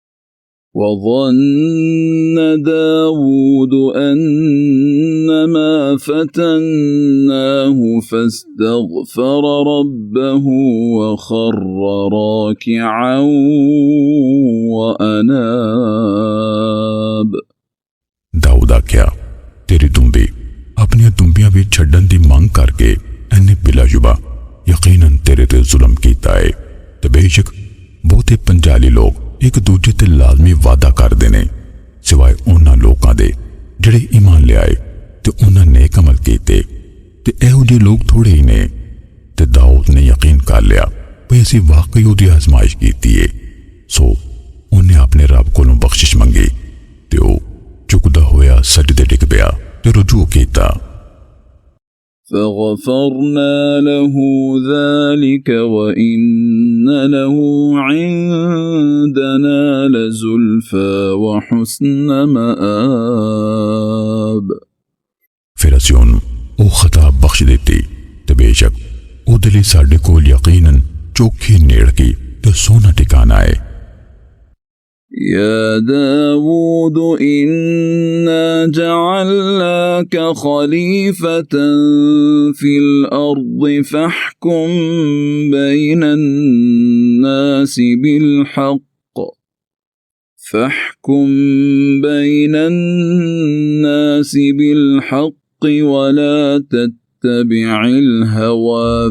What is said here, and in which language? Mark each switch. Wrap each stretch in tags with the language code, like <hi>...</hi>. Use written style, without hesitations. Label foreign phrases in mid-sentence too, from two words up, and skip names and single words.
<ar>وظن داود أنما فتناه فاستغفر ربه وخر راكعا وأناب</ar> <pa>داؤد آکھیا تیری دنبی اپنی دنبیاں بھی چھڈن دی منگ کر کے انہیں بلاشبہ یقیناً تیرے تے ظلم کیتا ہے. تے بیشک بہتے پنجالی لوک اک دوجے تے لازمی وعدہ کردے نے سوائے انہاں لوکاں دے جہڑے ایمان لیائے تے انہاں نیک عمل کیتے. تے اہو جہے لوک تھوڑے ہی نے۔ تے داؤد نے یقین کر لیا بھئی اسیں واقعی اوہدی آزمائش کیتی ہے. سو انہیں اپنے رب کولوں بخشش منگی تے اوہ جھکدا ہویا سجدے ڈگ پیا تے رجوع کیتا.</pa> <ar>فغفرنا له ذلك وإن له عندنا لزلفى وحسن مآب।</ar> <pa>فیر اسیں اوہنوں اوہ خطا بخش دتی تے بیشک اوہدے لئی ساڈے کول یقیناً چوکھی نیڑکی تے سوہنا ٹھکانہ ہے.</pa> <ar>يا داود إنا جعلناك خليفة في الأرض فاحكم بين الناس بالحق ولا تتبع الهوى</ar>